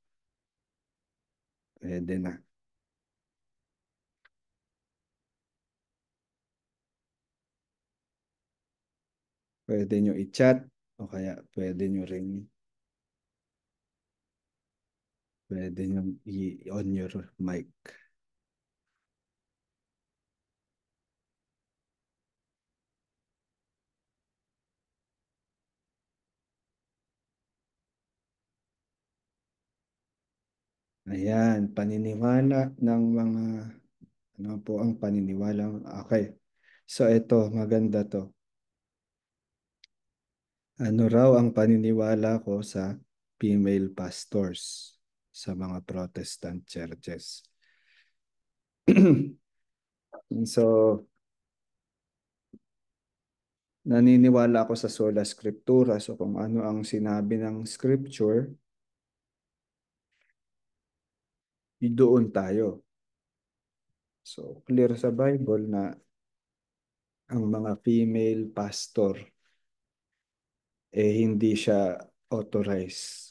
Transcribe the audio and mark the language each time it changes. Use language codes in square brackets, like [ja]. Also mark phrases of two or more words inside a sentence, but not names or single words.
[tl] Pwede na. Pwede nyo i-chat o kaya pwede nyo ring pwede nyo i-on [en] your mic. [tl] Ayan, paniniwala ng mga ano po ang paniniwala. Okay. So ito, maganda to. Ano raw ang paniniwala ko sa [en] female pastors [tl] sa mga [en] Protestant churches? [tl] So, naniniwala ako sa [la] sola scriptura. [tl] So, kung ano ang sinabi ng scripture, doon tayo. So, clear sa Bible na ang mga [en] female pastor [tl] hindi siya authorized.